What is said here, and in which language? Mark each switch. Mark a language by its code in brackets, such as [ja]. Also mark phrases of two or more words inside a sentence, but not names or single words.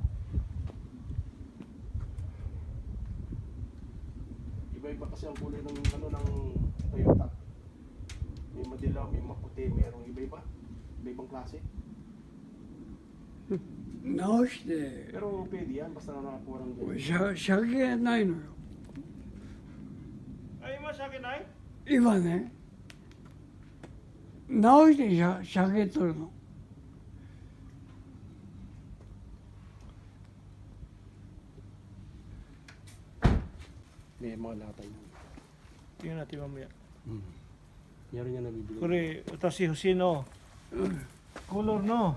[tl] Iba-iba kasi ang kulay ng ano ng Toyota. May madilaw, may maputi, mayroong iba-iba. Iba-ibang klase. [ja] 直して [tl] Pero pwede yan, basta nakakuha ng [ja] これ [tl] ganyan. [ja] 車検ないのよ [tl] Ay mo sa akin ay? [ja] 今ね直して車検取るの [tl] May mga lata yan. Tingnan natin mamaya. Meron yan nabibili. Kure, ito si Husino. Color no?